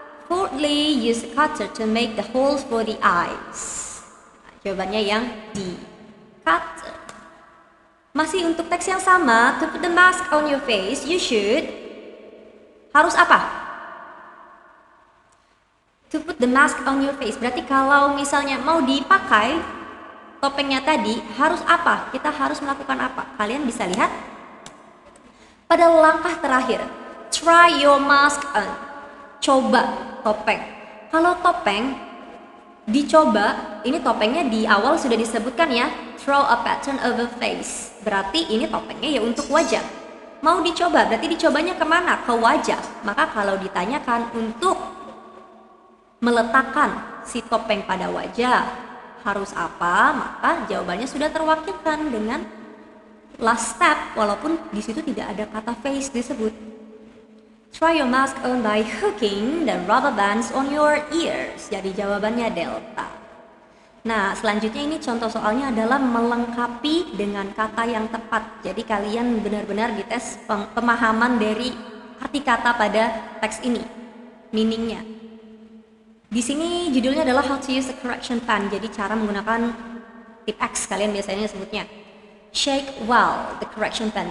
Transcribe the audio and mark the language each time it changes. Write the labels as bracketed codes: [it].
[en] Fourthly, use a cutter to make the holes for the eyes. [id] Nah, jawabannya yang D, cutter. Masih untuk teks yang sama, [en] to put the mask on your face, you should [id] harus apa? [en] To put the mask on your face, [id] berarti kalau misalnya mau dipakai topengnya tadi, harus apa? Kita harus melakukan apa? Kalian bisa lihat pada langkah terakhir. [en] Try your mask on. [id] Coba topeng. Kalau topeng dicoba, ini topengnya di awal sudah disebutkan ya, [en] throw a pattern over face. [id] Berarti ini topengnya ya untuk wajah. Mau dicoba, berarti dicobanya kemana? Ke wajah. Maka kalau ditanyakan untuk meletakkan si topeng pada wajah, harus apa? Maka jawabannya sudah terwakilkan dengan last step, walaupun di situ tidak ada kata face disebut. [en] Try your mask on by hooking the rubber bands on your ears. [id] Jadi jawabannya delta. Nah, selanjutnya ini contoh soalnya adalah melengkapi dengan kata yang tepat. Jadi kalian benar-benar dites pemahaman dari arti kata pada teks ini, meaningnya. Di sini judulnya adalah [en] How to use a correction pen. [id] Jadi cara menggunakan tip X, kalian biasanya sebutnya. [en] Shake well the correction pen.